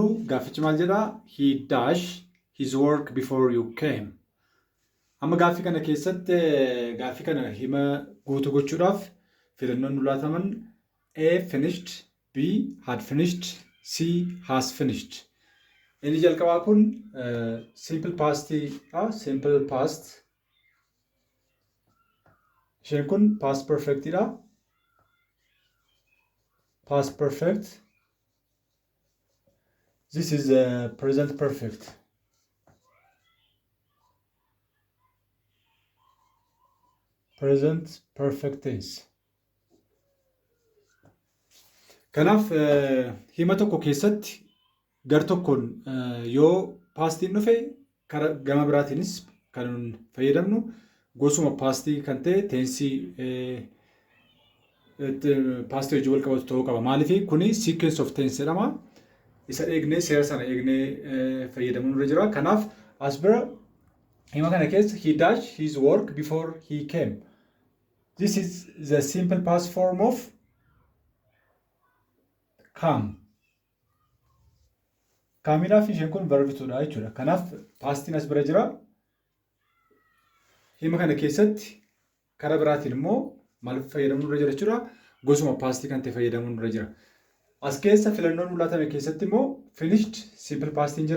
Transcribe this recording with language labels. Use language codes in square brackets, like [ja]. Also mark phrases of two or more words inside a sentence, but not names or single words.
[om] Gaaffichi maal jedhaa? [en] He dashed his work before you came. [om] Amma gaaffii kana keessatti gaaffii kana hima guutuu gochuudhaaf filannoon nu laataman [en] A finished, B had finished, C has finished. [om] Inni jalqabaa kun [en] simple pastidha. Simple past. [om] Isheen kun [en] past perfectidha. Past perfect. This is present perfect. Present perfect tense. [om] Kanaaf hima tokko keessatti gar tokkoon yoo paastiin dhufe gama biraatiinis kan fayyadamnu gosuma paastii kan ta'e teensii paastii hojii wal qabatu ta'uu qaba. Maaliif kuni [en] sequence of tense [om] jedhama. Isa eegnee seera sana eegnee fayyadamuun irra jira. Kanaaf as bira hima kana keessa [en] he dashed his work before he came. This is the simple past form of come. [om] Kaamiidhaaf isheen kun verbituudha jechuudha. Kanaaf paastiin as bira jira. Hima kana keessatti karaa biraatiin immoo maal fayyadamuun irra jira jechuudha. Gosuma paastii kan ta'e fayyadamuun irra jira. As keessa filannoon mul'atame keessatti immoo [en] finished simple pastiin [om] jira.